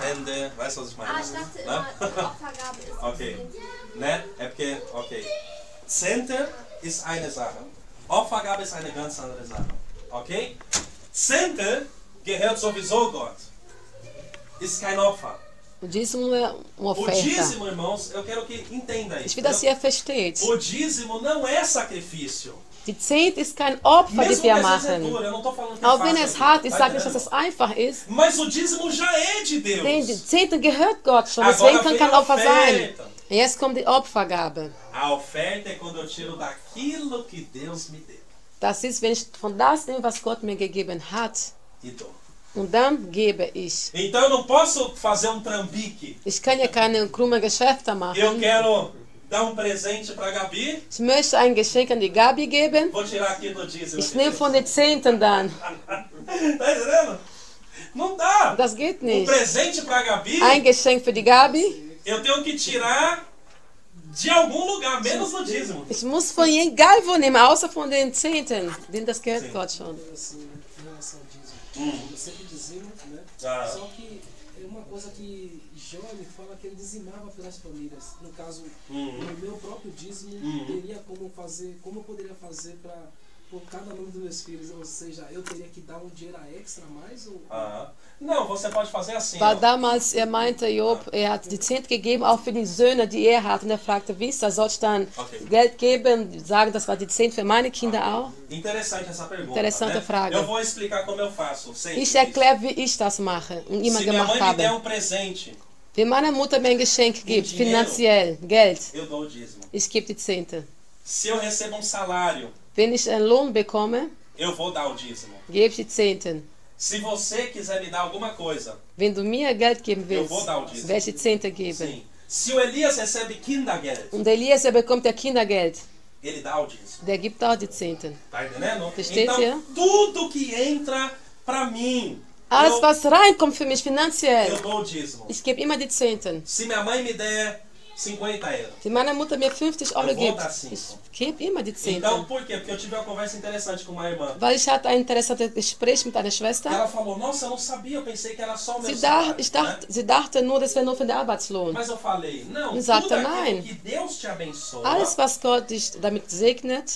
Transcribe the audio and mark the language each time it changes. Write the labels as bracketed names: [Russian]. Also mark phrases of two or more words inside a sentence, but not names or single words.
[German] Spende, weißt du, was ich meine? Ah, ich dachte immer, die Opfergabe ist Okay. das Zehnte. Ne? Okay. Zehnte ist eine Sache. Opfergabe ist eine ganz andere Sache. Ok? Zehnte gehört sowieso Gott. Ist kein Opfer. [Portuguese] O dízimo é uma O oferta. dízimo, irmãos, eu quero que entenda [German] Ich [Portuguese] isso. [German] will, dass ihr versteht. [Portuguese] O dízimo não é sacrifício. [German] Die Zehnte ist kein Opfer, [Portuguese] Mesmo [German] das [Portuguese] que [German] wir [Portuguese] às vezes é [German] machen. [Portuguese] duro, eu não estou falando que [German] Auch [Portuguese] é [German] wenn [Portuguese] fácil [German] es [Portuguese] aqui, [German] hart ist, [Portuguese] tá [German] sage ich, dass [Portuguese] entendendo? [German] es einfach ist. [Portuguese] Mas o dízimo já é de Deus. [German] Denn die Zehnte gehört Gott schon, [Portuguese] Agora [German] deswegen kann [Portuguese] vem [German] kein [Portuguese] a [German] Opfer sein. [Portuguese] oferta. [German] Jetzt kommt die Opfergabe. [Portuguese] A oferta é quando eu tiro daquilo que Deus me deu [German] Das ist, wenn ich von das nehme, was Gott mir gegeben hat, [Portuguese] e dou. [German] und dann gebe ich. [Portuguese] Então eu não posso fazer trambique. [German] Ich kann ja keine krummen Geschäfte [Portuguese] Eu [German] machen. [Portuguese] quero dar presente para Gabi, [German] Ich möchte ein Geschenk an die Gabi geben. [Portuguese] vou tirar aqui do dízimo. [German] Ich nehme von den Zehnten dann. [Portuguese] Tá entendendo? Não dá. [German] Das geht nicht. [Portuguese] Presente para Gabi, [German] Ein Geschenk für die Gabi. [Portuguese] eu tenho que tirar de algum lugar, menos do dízimo. [German] Ich muss von egal wo nehmen, außer von den Zehnten. Denn das gehört [Portuguese] Sim. [German] Gott schon. [Portuguese] Assim, em relação ao dízimo, eu sempre dizimo, né? Ah. Só que é uma coisa que Jó me fala que ele dizimava pelas famílias. No caso, no meu próprio dízimo, teria como fazer, como eu poderia fazer para por cada nome dos meus filhos, ou seja, eu teria que dar dinheiro extra a mais ou Ah. Não, você pode fazer assim. [German] Weil [Portuguese] ó. [German] damals, meinte Job, hat die Zehnte gegeben, auch für die Söhne, die er hat. Und er fragte, wie ist das? Soll ich dann Okay. Geld geben, sagen, das war die Zehnte für meine Kinder auch? [Portuguese] Interessante essa pergunta. Interessante né? [German] Frage. [Portuguese] Eu vou explicar como eu faço. Sempre. [German] Ich erkläre, wie ich das mache und immer [Portuguese] Se minha [German] gemacht [Portuguese] mãe me der [German] habe. [Portuguese] presente, [German] Wenn meine Mutter mir ein Geschenk gibt, [Portuguese] Dinheiro. [German] finanziell, Geld, [Portuguese] eu dou o dízimo. [German] ich gebe die Zehnte. [Portuguese] Se eu recebo salário, [German] Wenn ich einen Lohn bekomme, [Portuguese] eu vou dar o dízimo. [German] gebe ich die Zehnten. [Portuguese] Se você quiser me dar alguma coisa, [German] Wenn du mir Geld geben [Portuguese] eu [German] willst, [Portuguese] vou dar o dízimo. [German] werde ich die Zehnte geben. [Portuguese] Sim. Se o Elias recebe Kindergeld, [German] Und Eliezer bekommt ja Kindergeld. [Portuguese] ele dá o dízimo. [German] Der gibt auch die Zehnten. [Portuguese] Tá entendendo? [German] Versteht [Portuguese] Então, [German] ihr? [Portuguese] tudo que entra pra mim, [German] Alles, [Portuguese] eu, [German] was reinkommt für mich finanziell, [Portuguese] eu dou o dízimo. [German] ich gebe immer die Zehnten. [Portuguese] Se minha mãe me der 50 euros. [German] Wenn meine Mutter mir 50 Euro [Portuguese] Eu vou [German] gibt, [Portuguese] dar 5. [German] ich gebe immer die Zehnten. [Portuguese] Então, por quê? Porque eu tive uma conversa interessante com uma irmã. [German] Weil ich hatte ein interessantes Gespräch mit einer Schwester. [Portuguese] Ela falou, nossa, eu não sabia, eu pensei que era só o meu [German] Sie, [Portuguese] salário. [German] sie dachte nur, das wäre nur für den Arbeitslohn. [Portuguese] Mas eu falei, não, [German] Und sagte, [Portuguese] tudo aquilo [German] nein. [Portuguese] que Deus te abençoa, [German] Alles, was Gott dich damit segnet,